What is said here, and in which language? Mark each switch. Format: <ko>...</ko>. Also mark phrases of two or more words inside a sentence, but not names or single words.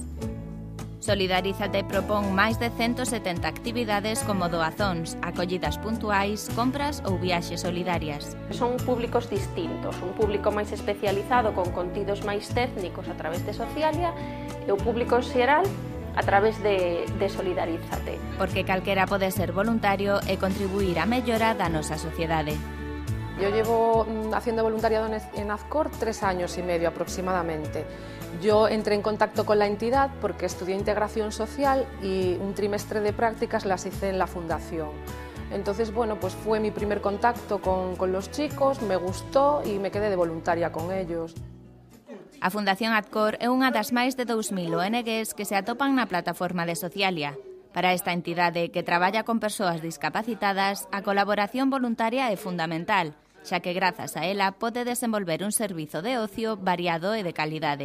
<gl>Solidarízate propón máis de 170 actividades como doazóns, acollidas puntuais, compras ou viaxes solidarias. Son públicos distintos, un público máis especializado con contidos máis técnicos a través de Socialia e o público xeral a través de Solidarízate. Porque calquera pode ser voluntario e contribuir á mellora da nosa sociedade.</gl> <es>Yo llevo haciendo voluntariado en Azcor 3 años y medio aproximadamente. Yo entré en contacto con la entidad porque estudié integración social y un trimestre de prácticas las hice en la fundación. Entonces, pues fue mi primer contacto con los chicos, me gustó y me quedé de voluntaria con ellos.</es> <gl>A Fundación Azcor é unha das máis de 2.000 ONGs que se atopan na plataforma de Socialia. Para esta entidade que traballa con persoas discapacitadas, a colaboración voluntaria é fundamental, xa que grazas a ela pode desenvolver un servizo de ocio variado e de calidade.</gl>